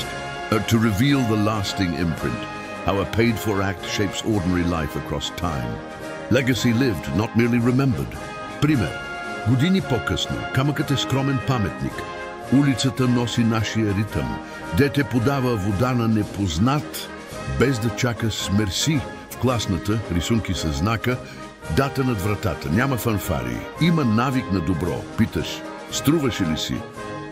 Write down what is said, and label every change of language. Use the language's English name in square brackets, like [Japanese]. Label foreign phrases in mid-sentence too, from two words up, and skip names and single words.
[English] To reveal the lasting imprint, how a paid-for act shapes ordinary life across time. Legacy lived, not merely remembered. [Bulgarian] Пример. Години по-късно, камъкът е скромен паметник. Улицата носи нашия ритъм. Дете подава вода на непознат, без да чака с мерси. В класната, рисунки със знака, дата над вратата. Няма фанфари. Има навик на добро. Питаш, струваше ли си?